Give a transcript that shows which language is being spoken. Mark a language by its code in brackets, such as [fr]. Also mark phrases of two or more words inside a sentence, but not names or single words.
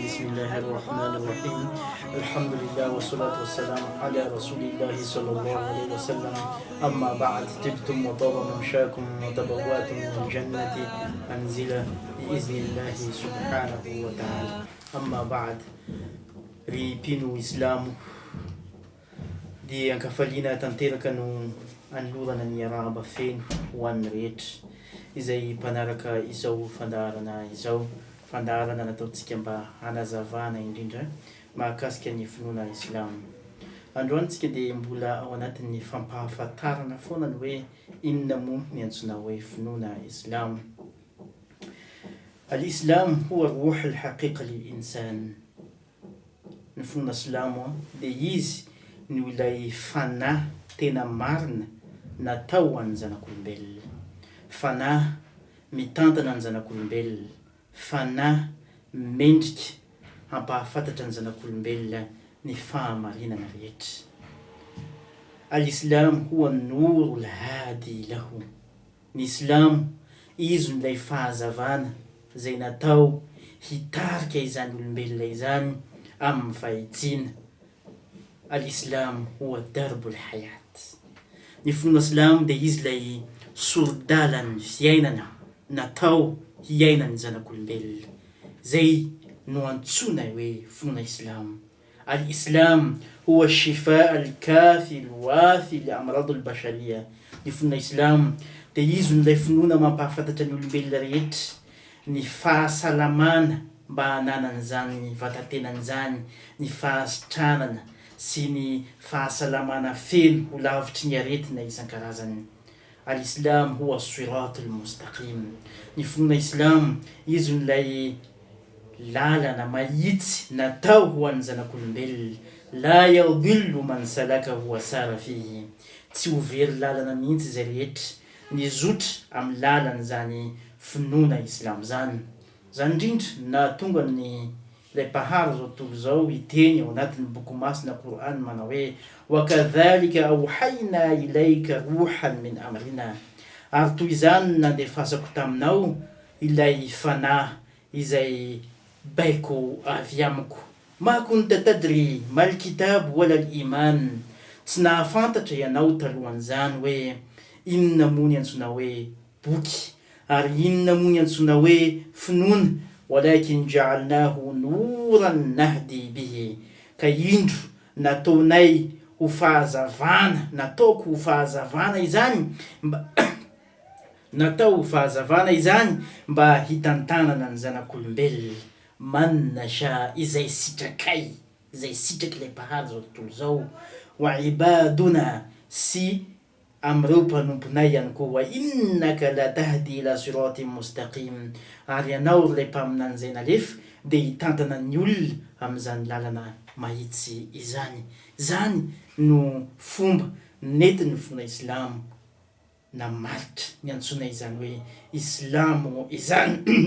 [ar] بسم الله الرحمن الرحيم. الحمد لله والصلاة والسلام على رسول الله صلى الله عليه وسلم. أما بعد، طبتم وطاب ممشاكم وتبوأتم من الجنة منزلا بإذن الله سبحانه وتعالى. أما بعد، [mg] ripino islamo dia ankafaliana tanteraka no anolorana ny arahaba feno ho an'ny rehetra izay mpanaraka izao fandaharana izao, fandaharana nataontsika mba hanazavana indrindra mahakasika ny finoana islamo. Androany tsika dia mbola ao anatin'ny fampahafantarana foana ny hoe inona moa ny antsoina hoe finoana islamo. [ar] الإسلام هو روح الحقيقة للإنسان. [mg] Ny finoana islamo dia izy no ilay fanahy tena marina natao ho an'ny zanak'olombelona, fanahy mitantana ny zanak'olombelona, fanahy mendrika hampahafantatra ny zanak'olombelona ny fahamarinana rehetra. [ar] الإسلام هو نور الهادي له. [mg] Ny Islam izy no ilay fahazavana izay natao hitarika izany olombelona izany amin'ny fahitsiana. [ar] الإسلام هو درب الحياة. [mg] Ny finoana Islam dia izy ilay sorodalan'ny fiainana natao hiainany zanak'olombelona. Zay no antsoina hoe finoana Islam. [ar] الإسلام هو الشفاء الكافي الوافي لأمراض البشرية. [mg] Ny finoana Islam dia izy no ilay finoana mampahafantatra ny olombelona rehetra ny fahasalamana mba hananan'izany vatantenan'izany, ny fahasitranana sy ny fahasalamana feno ho lavitry ny aretina isan-karazany. [ar] الإسلام هو الصراط المستقيم. [mg] Ny finoana Islam izy nilay lalana mahitsy natao ho an'ny zanak'olombelona. [ar] لا يضل من سلكه وسار فيه. [mg] Tsy ho very lalana mihitsy izay rehetra nizotra amin'ny lalana zany finoana Islam zany. Zany indrindra na tonga ny ilay mpaharo zao tontolo zao hiteny ao anatin'ny boky masina Qur'an manao hoe [ar] وكذلك أوحينا إليك روحا من أمرنا. [mg] Ary toy izany nandefasako taminao ilay fanahy izay baiko avy amiko. [ar] ما كنت تدري ما الكتاب ولا الإيمان. [mg] Tsy nahafantatra ianao talohan'izany hoe inona moa ny antsoina hoe boky ary inona moa ny antsoina hoe finoana. [ar] ولكن جعلناه نورا نهدي به. [mg] Ka indro nataonay ho fahazavana, nataoko ho fahazavana izany mba natao ho fahazavana izany mba hitantanana ny zanak'olombelona. [ar] من نشاء, [mg] izay sitrakay, izay sitraky ilay mpahary zao tontolo zao. [ar] وعبادنا, [mg] sy amreo mpanomponay ihany koa. [ar] وإنك لتهدي إلى صراط مستقيم. [mg] Ary ianao ilay mpaminany izay nalefa dia hitantana ny olona amin'izany lalana mahitsy izany. Zany no fomba nentin'ny finoana Islam na maritra ny antsoina izany hoe Islamo izany.